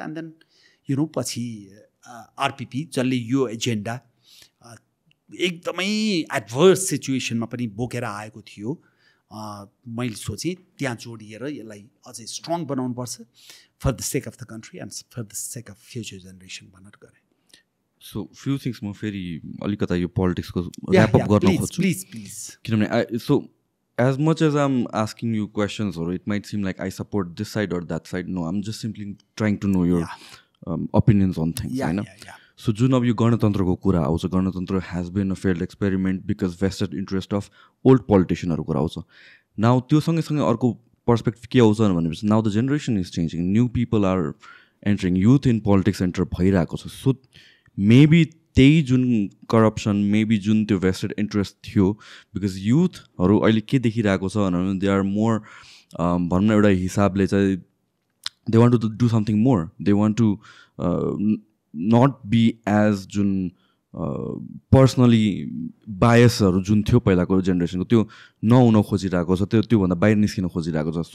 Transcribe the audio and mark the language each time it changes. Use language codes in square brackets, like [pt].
[ne] And then पछि आरपिपी जसले यो एजेन्डा एकदमै एडभर्स सिचुएसनमा पनि बोकेर आएको थियो, मैले सोचेँ त्यहाँ जोडिएर यसलाई अझै स्ट्रङ बनाउनुपर्छ [en] for the sake of the country and for the sake of future generation [ne] भनेर गरेँ। सो फ्यु थिङ्स म फेरि अलिकता यो पोलिटिक्सको ऱ्यापअप गर्न खोज्छु प्लिज। किनभने [en] as much as I'm asking you questions, or it might seem like I support this side or that side, no, I'm just simply trying to know your opinions on things. So [ne] जुन अब यो गणतन्त्रको कुरा आउँछ, गणतन्त्र [en] has been a failed experiment because vested interest of old politicianहरू [ne] कुरा आउँछ। Now त्यो सँगै अर्को पर्सपेक्टिभ के आउँछ भनेपछि [en] now the generation is changing, new people are entering, youth in politics enter [ne] भइरहेको छ। सो मेबी त्यही जुन करप्सन, मेबी जुन त्यो भेस्टेड इन्ट्रेस्ट थियो, बिकज युथहरू अहिले के देखिरहेको छ भने [en] they are more [ne] भनौँ न एउटा हिसाबले चाहिँ [en] they want to do something more, they want to not be as [ne] जुन पर्सनली बायसहरू जुन थियो पहिलाको जेनेरेसनको त्यो नहुन खोजिरहेको छ, त्योभन्दा बाहिर निस्किन खोजिरहेको छ।